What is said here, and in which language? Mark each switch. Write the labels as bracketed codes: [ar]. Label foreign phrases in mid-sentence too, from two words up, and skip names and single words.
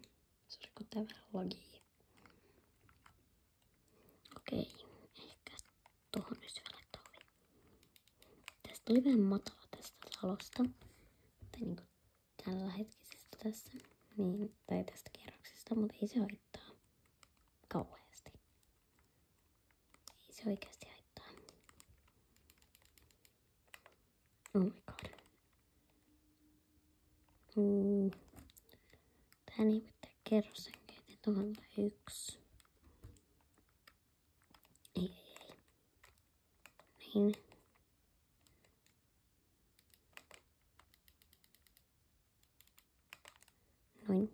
[fi] Sori, kun tää vähän lagii. Okei, ehkä tohon nyt vielä ovi. Tästä tuli vähän matala tästä talosta. Tai niinku tällä hetkisestä tässä. Niin, tai tästä kerroksesta, mutta ei se haittaa kauheasti. Ei se oikeasti haittaa. [en] Oh my god. [fi] Tähän ei voi tehdä kerrossenkeitä. Tuohon tulee 1. Ei. Niin. Noin.